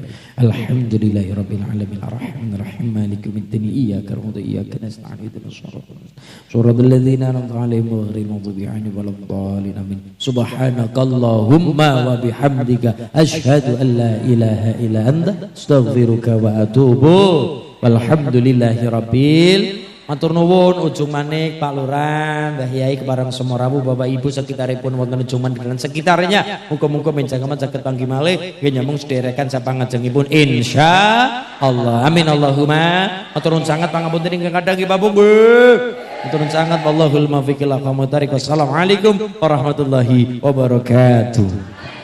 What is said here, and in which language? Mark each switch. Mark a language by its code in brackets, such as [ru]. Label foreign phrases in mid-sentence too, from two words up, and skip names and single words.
[ar] الحمد لله رب العالمين الرحمن الرحيم مالك يوم الدين إياك نعبد وإياك نستعين اهدنا الصراط الذين أنعمت عليهم غير المغضوب عليهم ولا الضالين آمين. سبحانك اللهم وبحمدك أشهد أن لا إله إلا أنت أستغفرك وأتوب. والحمد لله rabbil. [jv] Matur nuwun ujung manik Pak Lurah, Mbah Yai kepareng semua rawuh Bapak Ibu sekitaripun wonten ujung manik [id] dan sekitarnya. [jv] Muga-muga menjangaken saged panggih malih nggih nyambung sederekan sapangajengipun insyaallah. [ar] آمين اللهم. [jv] Matur nuwun sanget pangapunten ingkang kadang Bapak nggih. Matur nuwun sanget [ar] والله الموفق إلى أقوم الطريق. والسلام عليكم ورحمة الله وبركاته.